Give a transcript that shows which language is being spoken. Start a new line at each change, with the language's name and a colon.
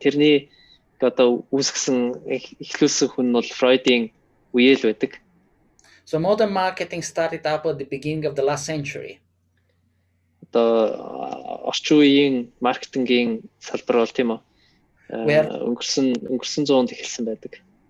Mongolian: Тэрний одоо үүсгэсэн эхлүүлсэн хүн бол Фройдийн үеэл байдаг.
English: So modern marketing started up at the beginning of the last century.
Mongolian: Одоо орчин үеийн маркетингийн салбар бол тийм үү? өнгөрсөн зуунд эхэлсэн байдаг.